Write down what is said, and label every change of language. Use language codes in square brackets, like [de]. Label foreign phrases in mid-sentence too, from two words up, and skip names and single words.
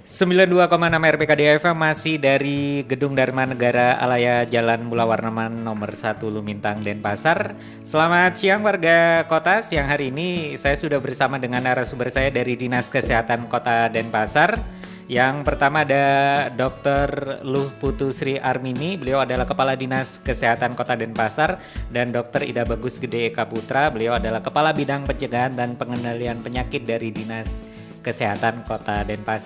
[id] 92,6 RPKD FM masih dari Gedung Dharma Negara Alaya Jalan Mula Warnaman nomor 1 Lumintang Denpasar. Selamat siang warga kota. Siang hari ini saya sudah bersama dengan narasumber saya dari Dinas Kesehatan Kota Denpasar. Yang pertama ada Dr. Luh Putu Sri Armini, beliau adalah Kepala Dinas Kesehatan Kota Denpasar, dan Dr. Ida Bagus Gede Eka Putra, beliau adalah Kepala Bidang Pencegahan dan Pengendalian Penyakit dari Dinas Kesehatan Kota Denpasar.